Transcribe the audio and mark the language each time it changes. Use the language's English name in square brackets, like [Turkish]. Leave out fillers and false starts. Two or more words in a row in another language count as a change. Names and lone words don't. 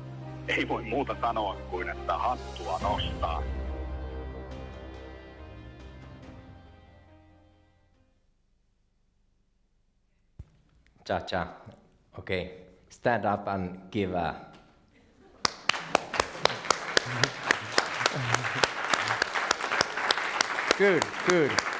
[Finnish] Ei voi muuta sanoa kuin, että hattua nostaa. Cha. [English] Okay. Stand up and give a Good, good.